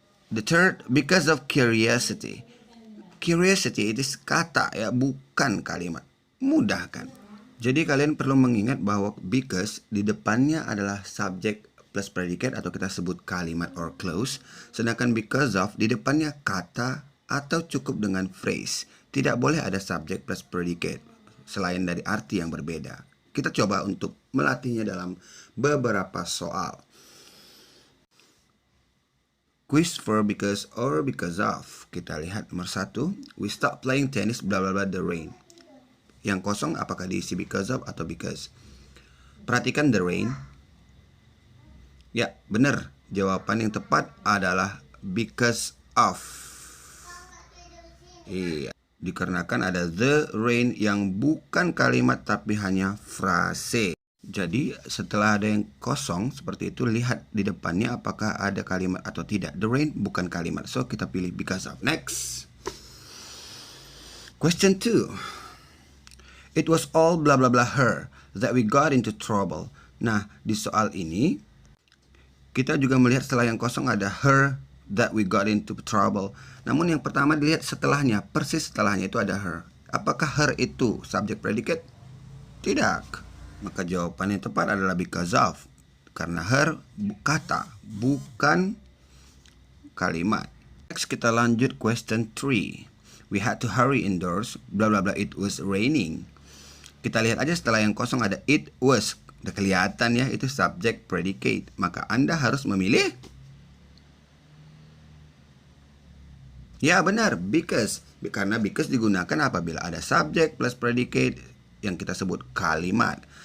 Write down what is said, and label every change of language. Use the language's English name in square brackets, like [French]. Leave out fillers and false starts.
[English] The third, because of curiosity. [Indonesian] Curiosity itu kata ya, bukan kalimat. Mudah kan? Jadi kalian perlu mengingat bahwa because di depannya adalah subject plus predicate atau kita sebut kalimat or clause. Sedangkan because of di depannya kata atau cukup dengan phrase. Tidak boleh ada subject plus predicate selain dari arti yang berbeda. Kita coba untuk melatihnya dalam beberapa soal. [English] Quiz for because or because of. [Indonesian] Kita lihat nomor 1. [English] We stop playing tennis blah blah blah the rain. [Indonesian] Yang kosong apakah diisi because of atau because? Perhatikan the rain. Ya, benar. Jawaban yang tepat adalah because of. Iya. Dikarenakan ada the rain yang bukan kalimat tapi hanya frase. Jadi setelah ada yang kosong seperti itu, lihat di depannya apakah ada kalimat atau tidak. [English] The rain [Indonesian] bukan kalimat, [English] so [Indonesian] kita pilih [English] because of. Next. Question 2. It was all blah blah blah her that we got into trouble. [Indonesian] Nah, di soal ini kita juga melihat setelah yang kosong ada [English] her that we got into trouble. [Indonesian] Namun yang pertama dilihat setelahnya, persis setelahnya itu ada her. Apakah her itu subjek predicate? Tidak. Maka jawaban yang tepat adalah because of. Karena her kata, bukan kalimat. Next kita lanjut question 3. [English] We had to hurry indoors, blah blah blah, it was raining. [Indonesian] Kita lihat aja setelah yang kosong ada [English] it was. [Indonesian] Udah kelihatan ya, itu subjek predicate. Maka Anda harus memilih. Ya benar, because. Karena because digunakan apabila ada subjek plus predicate yang kita sebut kalimat.